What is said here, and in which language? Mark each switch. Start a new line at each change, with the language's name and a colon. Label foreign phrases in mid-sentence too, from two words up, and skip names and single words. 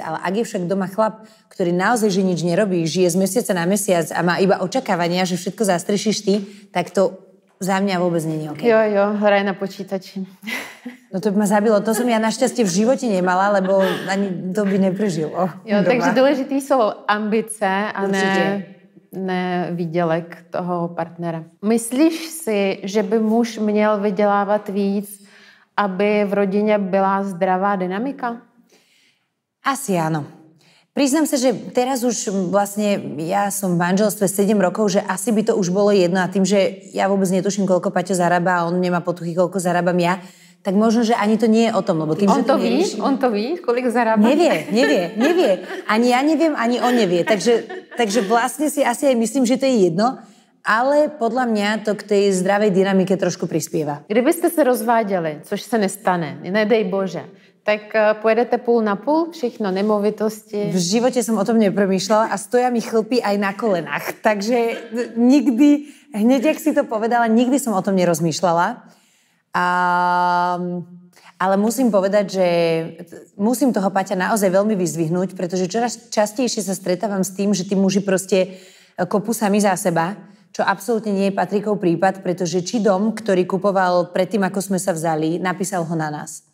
Slovak: Ale ak je však doma chlap, ktorý naozaj že nič nerobí, žije z mesiaca na mesiac a má iba očakávania, že všetko zastrešíš ty, tak to za mňa vôbec nie je OK.
Czech: Jo, hraj na počítači.
Slovak: No to by ma zabilo. To som ja našťastie v živote nemala, lebo ani to by neprežilo. Jo, takže dôležitý sú ambice a Určite.
Czech: ne výdělek toho partnera. Myslíš si, že by muž měl vydělávat víc, aby v rodině byla zdravá dynamika?
Slovak: Asi áno. Priznám sa, že teraz už vlastne ja som v manželstve 7 rokov, že asi by to už bolo jedno a tým, že ja vôbec netuším, koľko Paťo zarába a on nemá potuchy, koľko zarábam ja, tak možno, že ani to nie je o tom, lebo tým,
Czech: On že to ví, kolik zarába?
Slovak: Nevie. Ani ja neviem, ani on nevie. Takže vlastne si asi aj myslím, že to je jedno, ale podľa mňa to k tej zdravej dynamike trošku prispieva.
Czech: Kdybyste se rozváděli, což se nestane, nedej Bože, tak pojedete půl na půl, všechno nemovitosti.
Slovak: V živote som o tom nepremýšľala a stoja mi chlpy aj na kolenách. Takže nikdy, hneď jak si to povedala, nikdy som o tom nerozmýšľala. Ale musím povedať, že musím toho Paťa naozaj veľmi vyzdvihnúť, pretože čoraz častejšie sa stretávam s tým, že tí muži proste kopú sami za seba, čo absolútne nie je Patrikov prípad, pretože či dom, ktorý kupoval predtým, ako sme sa vzali, napísal ho na nás.